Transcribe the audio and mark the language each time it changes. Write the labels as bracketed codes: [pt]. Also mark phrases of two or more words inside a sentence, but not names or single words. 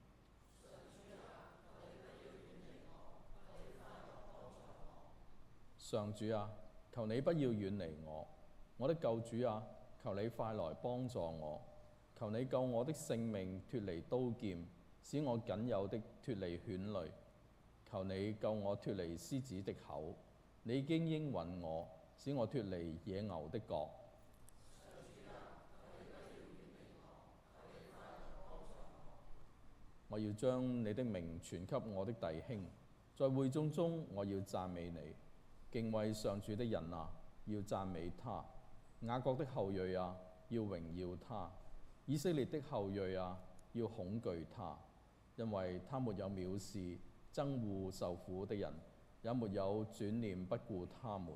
[zh] 上主啊，求你不要遠離我，我的救主啊，求你快來幫助我。求你救我的性命脫離刀劍，使我僅有的脫離犬類。求你救我脫離獅子的口，你已經應允我，使我脫離野牛的角。我要將你的名傳給我的弟兄，在會眾中我要讚美你。敬畏上主的人啊，要讚美他；雅各的後裔啊，要榮耀他；以色列的後裔啊，要恐懼他，因為他沒有藐視憎惡受苦的人，也沒有轉念不顧他們。